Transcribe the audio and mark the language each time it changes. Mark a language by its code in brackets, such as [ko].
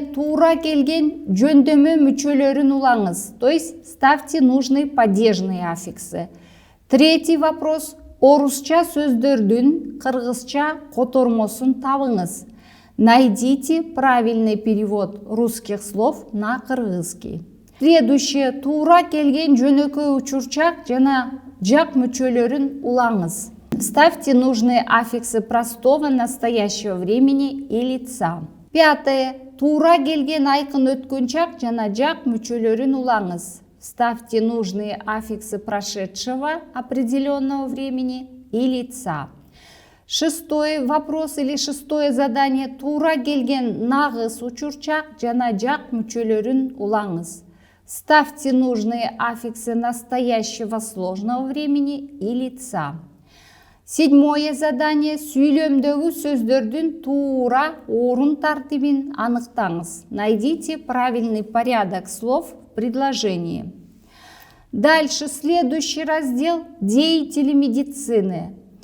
[ky] Тура келген жөндөмө мүчөлөрүн улаңыз, [ru] то есть ставьте нужные падежные аффиксы. Третий вопрос. [ky] Орусча сөздөрдүн кыргызча котормосун табыңыз. [ru] Найдите правильный перевод русских слов на кыргызский. Следующее. [ky] Тура келген жөнөкөй учурчак жана жак мүчөлөрүн улаңыз. [ru] Ставьте нужные аффиксы простого настоящего времени и лица. Пятое. [ky] Тура келген айкын өткөн чак жана жак мүчөлөрүн улаңыз. [ru] Ставьте нужные аффиксы прошедшего определенного времени и лица. Шестой вопрос или шестое задание. [ky] Тура келген нагыз учурчак жана жак мүчөлөрүн улаңыз. [ru] Ставьте нужные аффиксы настоящего сложного времени и лица. Седьмое задание. [ky] Сүйлөмдөгү сөздөрдүн туура орун тартибин аныктаңыз. [ru] Найдите правильный порядок слов в предложении. Дальше следующий раздел. Деятели медицины.